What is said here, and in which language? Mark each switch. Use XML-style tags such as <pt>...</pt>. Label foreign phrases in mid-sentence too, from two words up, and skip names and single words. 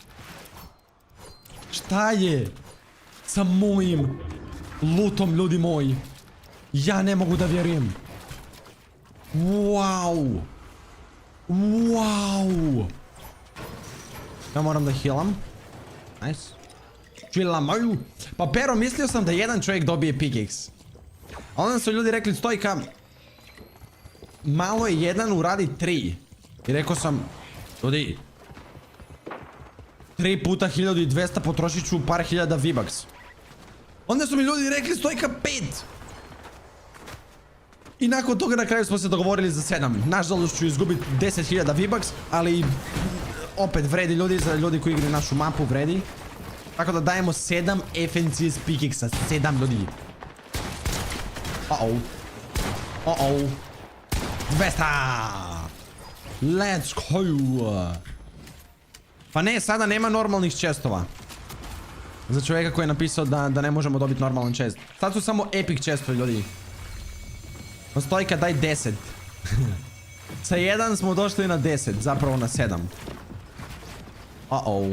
<bs>Šta je sa mojim lootom, ljudi moji? Ja ne mogu da vjerujem. Wow. Ja moram da healam. Nice. Chillamaju. Pa pero, mislio sam da jedan čovjek dobije Pickaxe. A onda su ljudi rekli, Stojka, malo je jedan, uradi 3. I rekao sam, ljudi, 3 puta 1200 potrošit ću par hiljada V-Bucks. Onda su mi ljudi rekli, Stojka, 5. I nakon toga na kraju smo se dogovorili za 7. Nažalost ću izgubiti 10.000 V-Bucks, ali opet vredi, ljudi, za ljudi koji igraju našu mapu vredi. Tako da dajemo 7 FNCS Pickaxe. 7 ljudi. Uh-oh.</bs> <en>200. Let's go.</en> <bs>Pa ne, sada nema normalnih chestova. Za čovjeka koji je napisao da ne možemo dobiti normalan chest. Sad su samo epic chestovi, ljudi. Stojka, daj 10. Sa 1 smo došli na 10, zapravo na 7. Uh-oh.</bs>